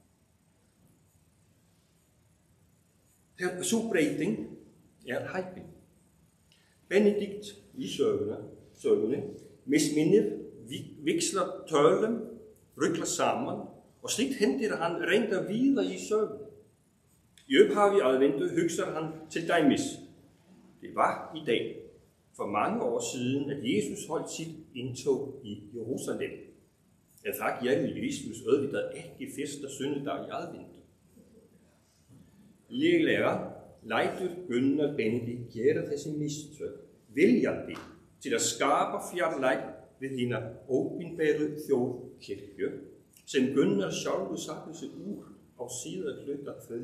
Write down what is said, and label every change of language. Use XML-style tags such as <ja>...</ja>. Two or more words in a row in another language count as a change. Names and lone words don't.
<is>Sú breyting hæpin. Benedikt í sögunni misminnir, vigslar tölum, ruglar saman og slíkt hendir hann reynda víða í sögunni. Í upphafi aðvendu hugsar han til dæmis.</is> <da>Det var i dag for mange år siden, at Jesus holdt sit indtog i Jerusalem.</da> <is>En það gerði Jesus auðvitað ekki fyrsta sunnudag í aðvendu. Líklega lætur Gunnar Benedikt gera þessi mistök viljandi til að skapa fjarlægð við hina opinberu þjóðkirkju sem Gunnar sjálfur</is> <da>satte sig</da> <is>úr á síðari hluta 3.</is>